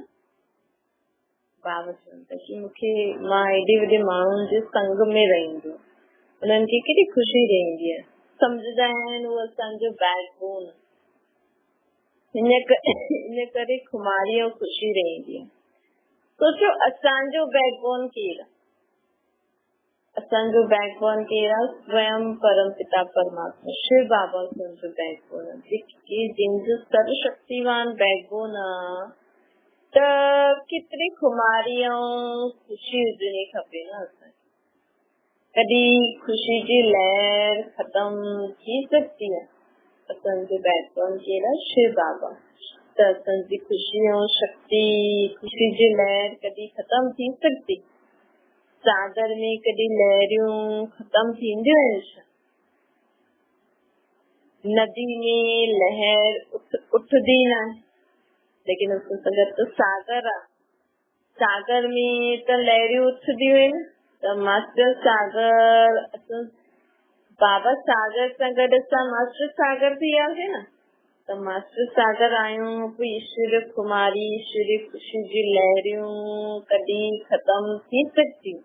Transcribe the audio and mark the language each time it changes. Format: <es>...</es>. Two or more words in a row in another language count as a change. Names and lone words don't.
<sd>बाबा चवनि था की मूंखे मां एॾे वॾे माण्हुनि जे संग में रहंदो, उन्हनि खे केॾी ख़ुशी रहंदी आहे, सम्झंदा आहिनि उहो असांजो बैकबोन, इन करे खुमारी ऐं ख़ुशी रहंदी आहे। सोचो असांजो बैकबोन केरु आहे? असांजो बैकबोन केरु आहे? स्वयं परम पिता परमात्मा शिव बाबा असांजो बैकबोन आहे, जंहिंजो सर्वशक्तिवान बैकबोन आहे। त केतिरी खुमारी ऐं ख़ुशी हुजणी खपे न असांखे। कॾहिं ख़ुशी जी लहर ख़त्म थी सघंदी आहे? असांजो बैकबोन केरु आहे? शिव बाबा। त असांजी ख़ुशी ऐं शक्ति, ख़ुशी जी लहर कॾहिं ख़त्म थी सघंदी? सागर में कॾहिं लहरियूं ख़त्म थींदियूं आहिनि छा? नदी में लहर उठदी न आहे, लेकिन उस सां गॾु त सागर आहे। सागर में त लहरियूं उथदियूं आहिनि। त मास्टर सागर, बाबा सागर सां गॾु असां मास्टर सागर थी वियासीं न। त मास्टर सागर आहियूं, पोइ ईश्वर कुमारी, ईश्वरी ख़ुशी जी लहरियूं कॾहिं ख़त्म थी सघंदियूं?</sd>